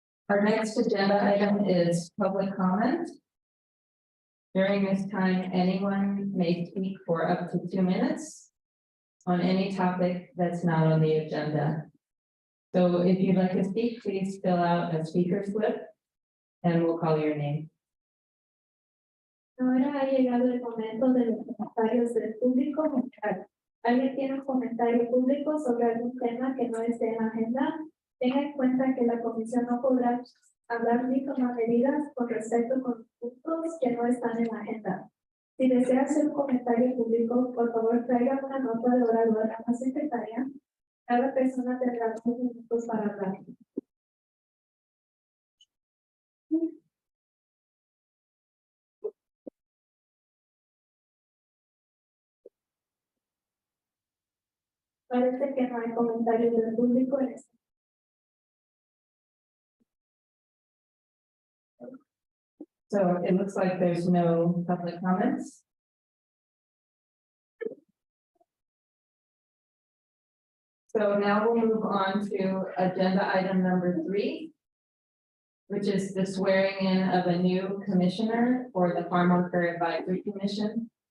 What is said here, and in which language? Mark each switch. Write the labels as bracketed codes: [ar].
[en] Our next agenda item is public comment. During this time, anyone may speak for up to 2 minutes on any topic that's not on the agenda. So if you'd like to speak, please fill out a speaker slip and we'll call your name. [es] Ahora ha llegado el momento de los comentarios del público. ¿Alguien tiene un comentario público sobre algún tema que no esté en la agenda? Tenga en cuenta que la comisión no podrá hablar ni tomar medidas con respecto con puntos que no están en la agenda. Si desea hacer un comentario público, por favor traiga una nota de orador a la secretaria. Cada persona tendrá 2 minutos para hablar. Parece que no hay comentarios del público en este. [en] So it looks like there's no public comments. So now we'll move on to agenda item number 3, which is the swearing in of a new commissioner for the Farmworker Advisory Commission.